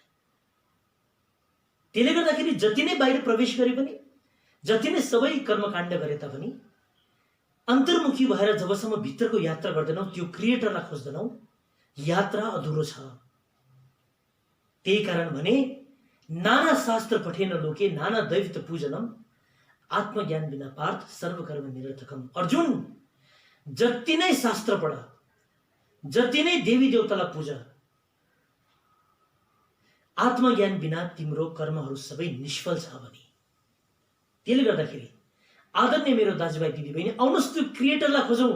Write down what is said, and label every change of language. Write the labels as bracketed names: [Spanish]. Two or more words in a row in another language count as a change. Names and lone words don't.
[Nepali] त्यसले गर्दाखेरि जति नै बाहिर प्रवेश गरे पनि, जति नै सबै कर्मकाण्ड गरे तापनि अन्तर्मुखी भएर जबसम्म भित्रको यात्रा गर्दैनौ, त्यो क्रिएटरलाई खोज्दैनौ, यात्रा अधुरो छ। त्यही कारण भने [Sanskrit] नाना शास्त्र पठेन लोके नाना दैवत पूजनम, आत्मज्ञान बिना पार्थ सर्वकर्म निरर्थकम। [Nepali] अर्जुन, जति नै शास्त्र पढ, जति नै देवी देवतालाई पूजा, आत्मज्ञान बिना तिम्रो कर्महरू सबै निष्फल छ भने। त्यसले गर्दाखेरि आदरणीय मेरो दाजुभाइ दिदीबहिनी, आउनुहोस् त्यो क्रिएटरलाई खोजौं।